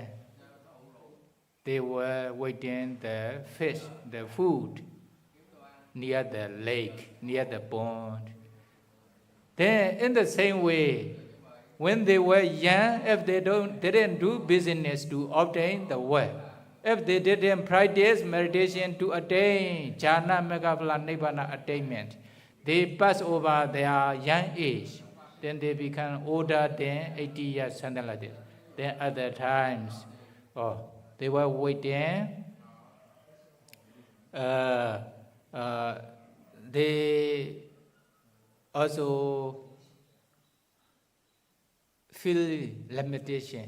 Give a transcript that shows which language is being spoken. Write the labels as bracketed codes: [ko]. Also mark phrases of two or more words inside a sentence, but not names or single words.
[en] They were waiting the fish, the food, near the lake, near the pond. Then in the same way, when they were young, if they didn't do business to obtain the word, if they didn't practice meditation to attain jhana, megaphala, nibbana attainment, they pass over their young age. Then they become older than 80 years, something like that. Then other times, they were waiting. They also feel limitation.